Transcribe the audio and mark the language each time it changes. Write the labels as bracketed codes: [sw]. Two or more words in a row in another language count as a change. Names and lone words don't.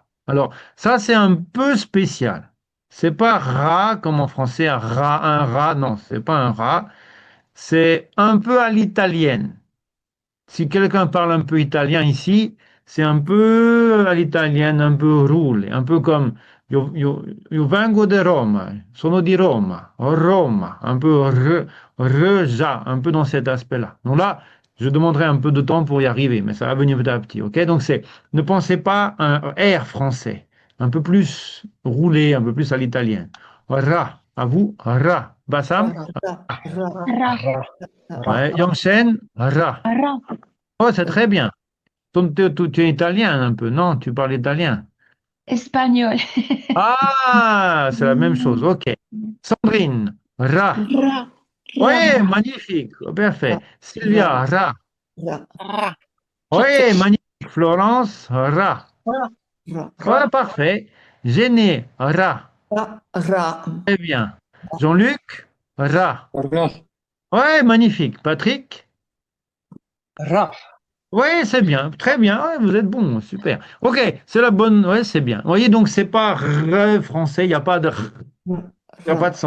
[fr] Alors, ça, c'est un peu spécial. C'est pas rat comme en français, un rat, non, c'est pas un rat. C'est un peu à l'italienne. Si quelqu'un parle un peu italien ici, c'est un peu à l'italienne, un peu roulé, un peu comme [it] io vengo de Roma, sono di Roma, [fr] Roma, un peu ja, un peu dans cet aspect-là. Donc là, je demanderai un peu de temps pour y arriver, mais ça va venir petit à petit, ok? Donc ne pensez pas à un R français, un peu plus roulé, un peu plus à l'italienne. Ra, à vous, ra. Bassam, Ra, ra, ra, Ra, Ra, ra. ouais, Yongchen, ra. ra, Oh, c'est très bien. Tu es italien un peu, non? Tu parles italien. espagnol. Ah, c'est la même chose. OK. Sandrine, Ra. ra, Oui, ra, magnifique. Oh, parfait. ra, Sylvia, Ra. ra, Ra, Oui, magnifique. Florence, Ra. ra, Ouais, parfait. Géné, Ra. ra, ra, Très bien. Jean-Luc, Ra. Ra, Oui, magnifique. Patrick? ra. Oui, c'est bien. Très bien. Ouais, vous êtes bon. Super. OK, c'est la bonne. Oui, c'est bien. Vous voyez, donc, c'est pas R français. Il n'y a pas de il n'y a pas de